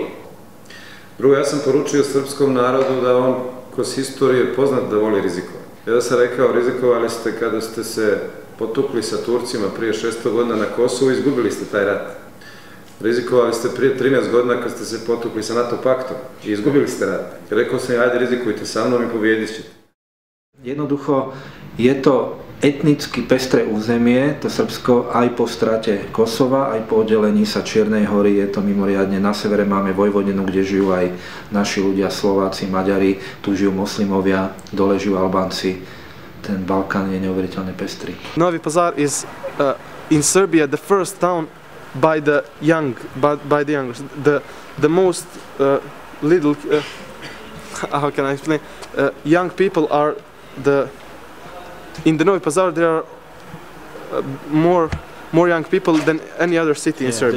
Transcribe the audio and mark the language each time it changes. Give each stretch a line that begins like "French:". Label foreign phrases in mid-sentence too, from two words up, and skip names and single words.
Bosnian: Drugo, ja sam poručio srpskom narodu da on kroz historiju je poznat da voli rizikovati. Ja sam rekao, rizikovali ste kada ste se potukli sa Turcima prije 600 godina na Kosovu i izgubili ste taj rat. Rizikovali ste prije 13 godina kad ste se potukli sa NATO paktom i izgubili ste rat. Rekao sam, ajde rizikujte sa mnom i pobijedit ćete.
Slovak: Jednoducho je to etnicky pestré územie, to Srbsko, aj po strate Kosova, aj po oddelení sa Čiernej hory, je to mimoriadne. Na severe máme Vojvodinu, kde žijú aj naši ľudia, Slováci, Maďari, tu žijú moslimovia, dole žijú Albánci. Ten Balkán je neuveriteľne pestrý.
English: Novi Pazar is in Serbia the first town by the young, by the youngers. The most little, how can I explain? Young people are in the Novi Pazar there are more young people than any other city in Serbia.